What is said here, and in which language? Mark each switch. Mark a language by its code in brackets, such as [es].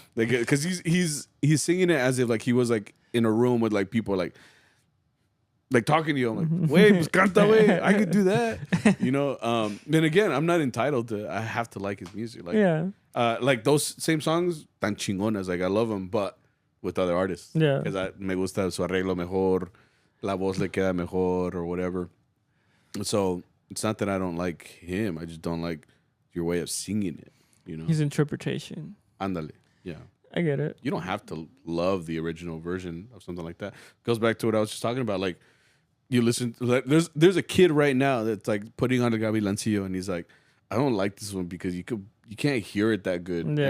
[en] Like because he's singing it as if like he was like in a room with like people like talking to you. I'm like, wait, [es] pues canta, güey. [en] I could do that, you know. Then again, I'm not entitled to. I have to like his music, like like those same songs, [es] tan chingonas. [en] Like I love them, but with other artists, because [es] me gusta su arreglo mejor. La voz le queda mejor [en] or whatever. So it's not that I don't like him. I just don't like your way of singing it. You know, his interpretation. Ándale, yeah. I get it. You don't have to love the original version of something like that. Goes back to what I was just talking about. Like you listen. There's a kid right now that's like putting on the Gavilancillo, and he's like, I don't like this one because you can't hear it that good. Yeah.